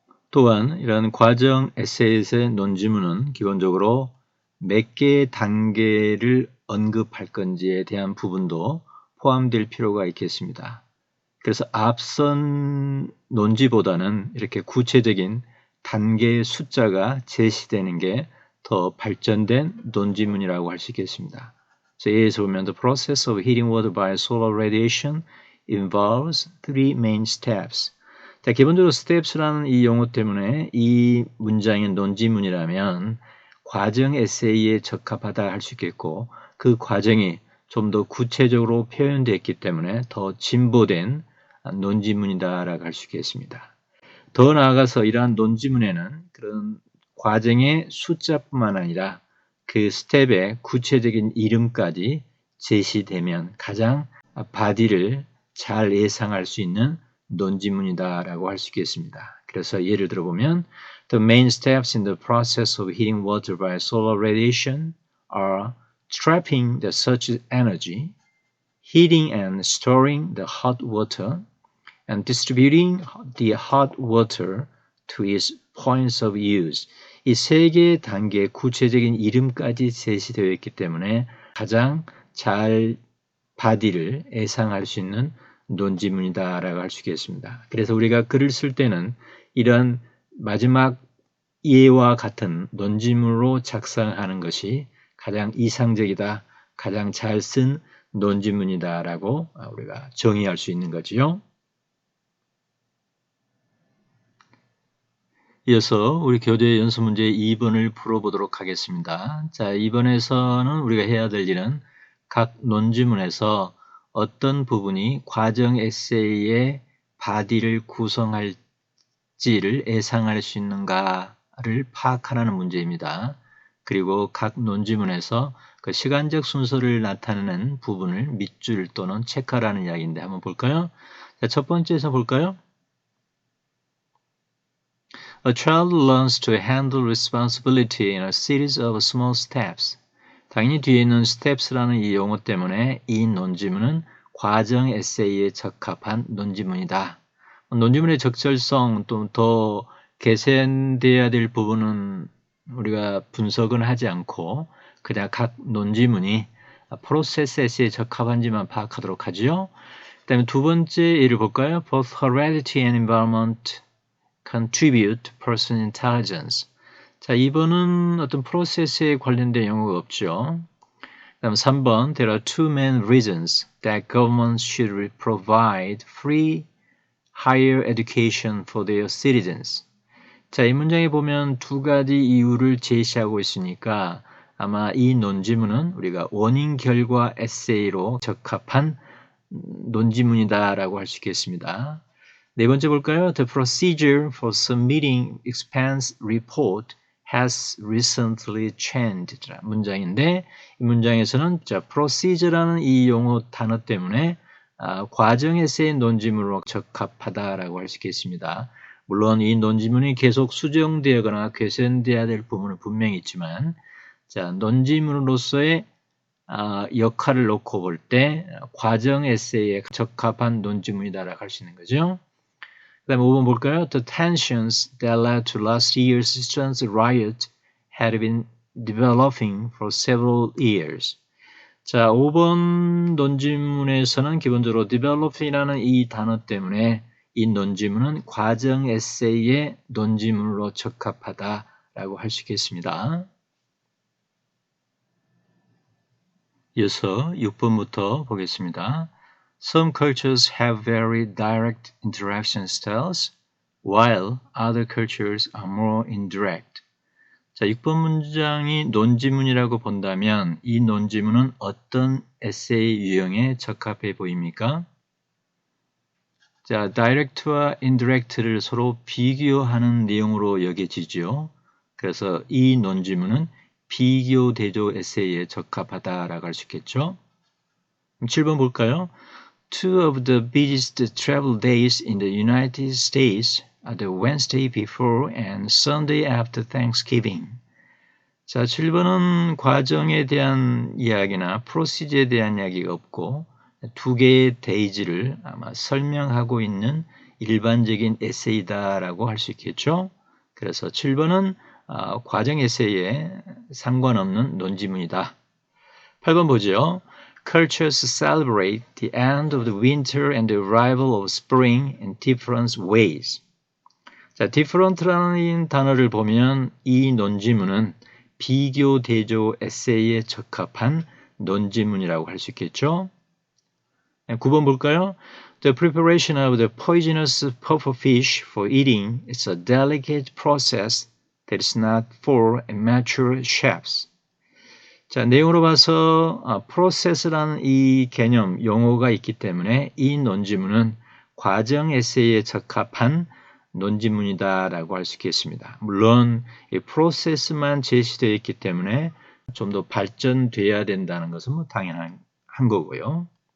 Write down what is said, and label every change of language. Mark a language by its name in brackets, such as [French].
[Korean] 또한 이런 과정 에세이의 논지문은 기본적으로 몇 개의 단계를 언급할 건지에 대한 부분도 포함될 필요가 있겠습니다. 그래서 앞선 논지보다는 이렇게 구체적인 단계의 숫자가 제시되는 게 더 발전된 논지문이라고 할 수 있겠습니다. 그래서 예에서 보면 [English] The process of heating water by solar radiation involves three main steps. [Korean] 자, 기본적으로 steps라는 이 용어 때문에 이 문장이 논지문이라면 과정 에세이에 적합하다 할 수 있겠고 그 과정이 좀 더 구체적으로 표현되었기 때문에 더 진보된 논지문이다라고 할 수 있겠습니다. 더 나아가서 이러한 논지문에는 그런 과정의 숫자뿐만 아니라 그 스텝의 구체적인 이름까지 제시되면 가장 바디를 잘 예상할 수 있는 논지문이다라고 할 수 있겠습니다. 그래서 예를 들어보면 [English] The main steps in the process of heating water by solar radiation are trapping the surge energy, heating and storing the hot water, and distributing the hot water to its points of use. [Korean] 이 세 개의 단계의 구체적인 이름까지 제시되어 있기 때문에 가장 잘 바디를 예상할 수 있는 논지문이다라고 할 수 있겠습니다. 그래서 우리가 글을 쓸 때는 이런 마지막 예와 같은 논지문으로 작성하는 것이 가장 이상적이다, 가장 잘 쓴 논지문이다라고 우리가 정의할 수 있는 거지요. 이어서 우리 교재 연습 문제 2번을 풀어보도록 하겠습니다. 자, 2번에서는 우리가 해야 될 일은 각 논지문에서 어떤 부분이 과정 에세이의 바디를 구성할지를 예상할 수 있는가를 파악하라는 문제입니다. 그리고 각 논지문에서 그 시간적 순서를 나타내는 부분을 밑줄 또는 체크하라는 이야기인데 한번 볼까요? 자, 첫 번째에서 볼까요? [English] A child learns to handle responsibility in a series of small steps. [Korean] 당연히 뒤에 있는 steps라는 이 용어 때문에 이 논지문은 과정 에세이에 적합한 논지문이다. 논지문의 적절성 또 더 개선돼야 될 부분은 우리가 분석은 하지 않고 그냥 각 논지문이 프로세스 에세이에 적합한지만 파악하도록 하죠. 그 다음에 두 번째 예를 볼까요? [English] Both heredity and environment contribute to person intelligence. [Korean] 자, 2번은 어떤 프로세스에 관련된 용어가 없죠. 다음 3번 [English] There are two main reasons that governments should provide free higher education for their citizens. [Korean] 자, 이 문장에 보면 두 가지 이유를 제시하고 있으니까 아마 이 논지문은 우리가 원인 결과 에세이로 적합한 논지문이다라고 할 수 있겠습니다. 네 번째 볼까요? [English] The procedure for submitting expense report has recently changed. [Korean] 문장인데 이 문장에서는 procedure라는 이 용어 단어 때문에 과정 에세이 논지문으로 적합하다라고 할 수 있겠습니다. 물론 이 논지문이 계속 수정되거나 개선되어야 될 부분은 분명히 있지만 논지문으로서의 역할을 놓고 볼 때 과정 에세이에 적합한 논지문이다라고 할 수 있는 거죠. 그 다음에 5번 볼까요? [English] The tensions that led to last year's students' riot had been developing for several years. [Korean] 자, 5번 논지문에서는 기본적으로 develop이라는 이 단어 때문에 이 논지문은 과정 에세이의 논지문으로 적합하다라고 할 수 있겠습니다. 이어서 6번부터 보겠습니다. [English] Some cultures have very direct interaction styles, while other cultures are more indirect. [Korean] 자, 6번 문장이 논지문이라고 본다면 이 논지문은 어떤 에세이 유형에 적합해 보입니까? 자, direct와 indirect를 서로 비교하는 내용으로 여겨지죠. 그래서 이 논지문은 비교 대조 에세이에 적합하다라고 할 수 있겠죠. 7번 볼까요? [English] Two of the busiest travel days in the United States are the Wednesday before and Sunday after Thanksgiving. [Korean] 자, 7번은 과정에 대한 이야기나 프로시저에 대한 이야기가 없고 두 개의 데이지를 아마 설명하고 있는 일반적인 에세이다라고 할 수 있겠죠. 그래서 7번은 과정 에세이에 상관없는 논지문이다. 8번 보죠. [English] Cultures celebrate the end of the winter and the arrival of spring in different ways. [Korean] 자, different라는 단어를 보면 이 논지문은 비교 대조 에세이에 적합한 논지문이라고 할 수 있겠죠. 9번 볼까요? [English] The preparation of the poisonous pufferfish for eating is a delicate process that is not for amateur chefs. [Korean] 자, 내용으로 봐서 process라는 이 개념, 용어가 있기 때문에 이 논지문은 과정 에세이에 적합한 논지문이다라고 할 수 있겠습니다. 물론 이 process만 제시되어 있기 때문에 좀 더 발전돼야 된다는 것은 뭐 당연한 거고요.